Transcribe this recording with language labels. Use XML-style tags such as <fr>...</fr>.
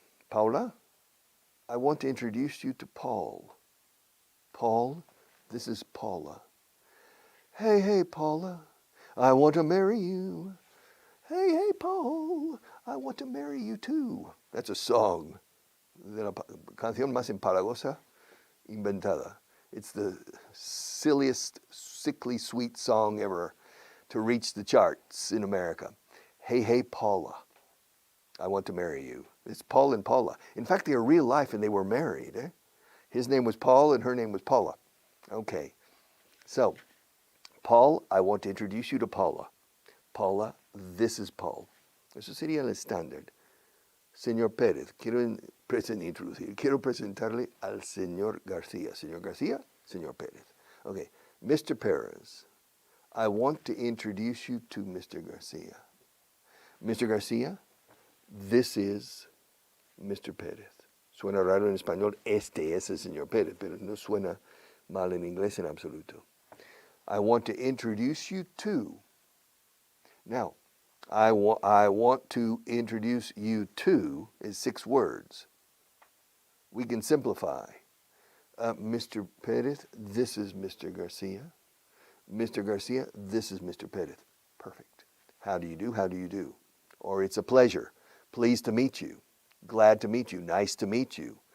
<en>Paula, I want to introduce you to Paul. Paul, this is Paula. Hey, Paula, I want to marry you. Hey, Paul, I want to marry you too. That's a song.</en> <es>De la canción más empalagosa inventada.</es> <en>It's the silliest, sickly sweet song ever to reach the charts in America. Hey, Paula, I want to marry you. It's Paul and Paula. In fact, they are real life and they were married. His name was Paul and her name was Paula. Okay, so Paul, I want to introduce you to Paula. Paula, this is Paul.</en> <es>Eso sería el estándar. Señor Pérez, quiero presentarle al señor García. Señor García, señor Pérez.</es> <en>Okay, Mr. Perez, I want to introduce you to Mr. García. Mr. García, this is Mr. Pérez.</en> <es>Suena raro en español, este es el señor Pérez, pero no suena mal en inglés en absoluto.</es> <en>I want to introduce you to. Now, I want to introduce you to is 6 words. We can simplify. Mr. Perez, this is Mr. Garcia. Mr. Garcia, this is Mr. Perez. Perfect. How do you do? How do you do? Or it's a pleasure. Pleased to meet you. Glad to meet you. Nice to meet you.</en>